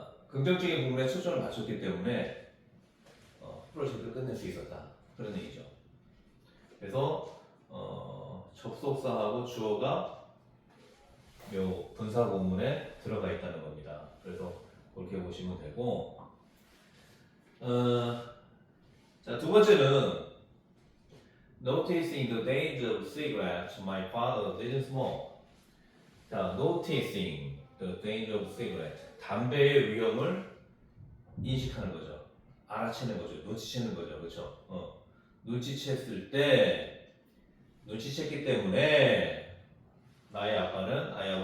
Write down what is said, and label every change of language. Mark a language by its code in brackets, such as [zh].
[ko] 긍정적인 부분에 초점을 맞췄기 때문에 프로젝트를 끝낼 수 있었다 그런 얘기죠. 그래서 접속사하고 주어가 요 분사 구문에 들어가 있다는 겁니다. 그래서 그렇게 보시면 되고, 자, 두 번째는 [en] noticing the danger of cigarettes, my father didn't smoke. [ko] 자, [en] noticing the danger of cigarettes, [ko] 담배의 위험을 인식하는 거죠. 알아채는 거죠. 눈치채는 거죠. 그렇죠? 눈치챘을 때, 눈치챘기 때문에 나의 아빠는